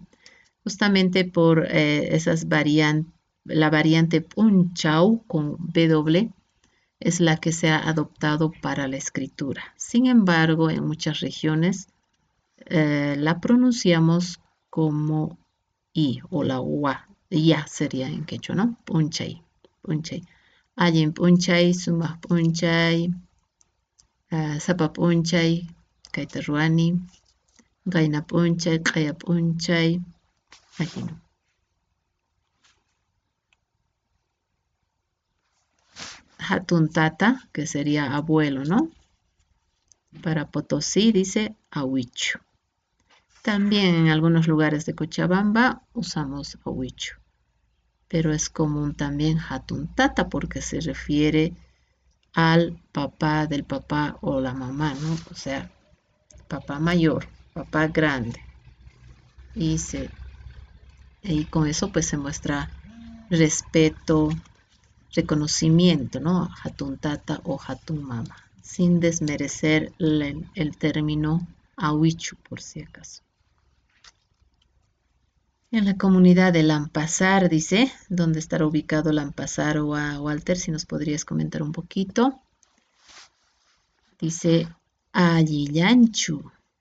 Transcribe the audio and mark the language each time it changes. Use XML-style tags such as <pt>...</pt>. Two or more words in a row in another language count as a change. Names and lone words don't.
<es>Justamente por la variante Punchau con W es la que se ha adoptado para la escritura. Sin embargo, en muchas regiones la pronunciamos como I o la UA. Ya sería en quechua, ¿no?</es> <qu>Punchay, Punchay. Allin Punchay, Sumaj Punchay, Sapa Punchay, Kaitaruani, Gaina Punchay, Kaya Punchay.</qu> <es>Aquí no.</es> <qu>Hatun Tata,</qu> <es>que sería abuelo, ¿no? Para Potosí dice ahuicho. También en algunos lugares de Cochabamba usamos ahuicho, pero es común también hatuntata porque se refiere al papá del papá o la mamá, ¿no? O sea, papá mayor, papá grande. Y con eso pues se muestra respeto, reconocimiento, ¿no?</es> <qu>Hatun tata o hatun mama,</qu> <es>sin desmerecer el término ahuichu por si acaso. En la comunidad de Lampasar, dice, ¿dónde estará ubicado Lampasar? O a Walter, si nos podrías comentar un poquito. Dice Ayillanchu.</es>